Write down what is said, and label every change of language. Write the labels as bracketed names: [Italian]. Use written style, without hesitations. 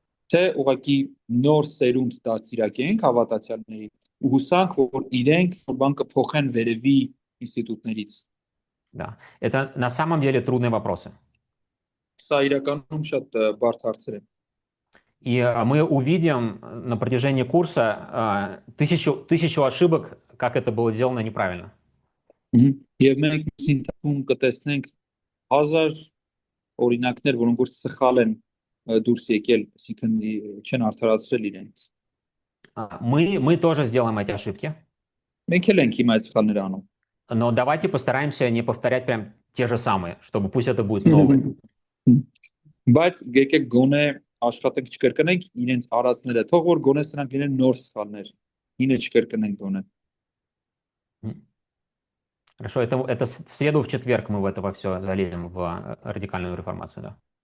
[Armenian] Թե ուղղակի նոր սերունդ դաստիարակենք հավատացյալների ու հուսանք, որ իրենք որ բան կփոխեն վերևի ինստիտուտներից։ [Russian] Да, это на самом деле трудные вопросы. [Armenian] Սա իրականում շատ բարդ հարցեր են։ [Russian] И мы увидим на протяжении курса тысячу ошибок, как это было сделано неправильно. [Armenian] Եվ մենք ինքնին կտեսնենք 1000 օրինակներ, որոնք որ սխալ են դուրս եկել, այսինքն չեն արդարացրել իրենց։ [Russian] Мы тоже сделаем эти ошибки. [Armenian] Մենք էլ ենք հիմա այդ սխալները անում։ [Russian] Но давайте постараемся не повторять прям те же самые, чтобы пусть это будет новое. [Armenian] Բայց եկեք գոնե աշխատենք չկրկնենք իրենց արածները, թող որ գոնե սրանք լինեն նոր սխալներ։ Ինը չկրկնենք գոնե։ [Russian] Хорошо, это в среду, в четверг мы в это во все залезем, в радикальную реформацию, да.